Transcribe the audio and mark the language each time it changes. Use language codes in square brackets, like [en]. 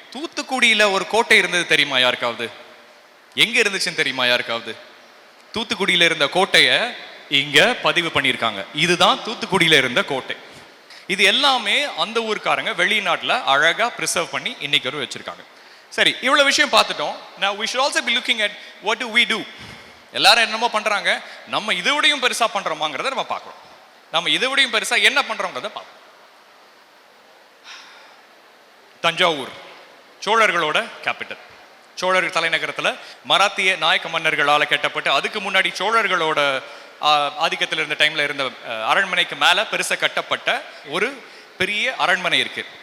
[ta] தூத்துக்குடியில ஒரு கோட்டை இருந்தது தெரியுமா யாருக்காவது? எங்க இருந்துச்சுன்னு தெரியுமா யாருக்காவது? தூத்துக்குடியில இருந்த கோட்டையை இங்க பதிவு பண்ணியிருக்காங்க. இதுதான் தூத்துக்குடியில இருந்த கோட்டை. இது எல்லாமே அந்த ஊர்க்காரங்க வெளிநாட்டுல அழகா பிரிசர்வ் பண்ணி இன்னைக்கு வரை வச்சிருக்காங்க. சரி, இவ்வளவு விஷயம் பார்த்துட்டோம். [en] Now we should also be looking at what do we do. [ta] எல்லாரும் என்னமோ பண்றாங்க, நம்ம இதை விடையும் பெருசா பண்றோமாங்கிறத நம்ம பார்க்கணும். நம்ம இதை விடையும் பெருசா என்ன பண்றோங்கிறத பார்ப்போம். தஞ்சாவூர் சோழர்களோட கேபிட்டல். சோழர் தலைநகரத்தில் மராத்திய நாயக்க மன்னர்களால் கட்டப்பட்டு, அதுக்கு முன்னாடி சோழர்களோட ஆதிக்கத்தில் இருந்த டைம்ல இருந்த அரண்மனைக்கு மேல பெருசா கட்டப்பட்ட ஒரு பெரிய அரண்மனை இருக்கு.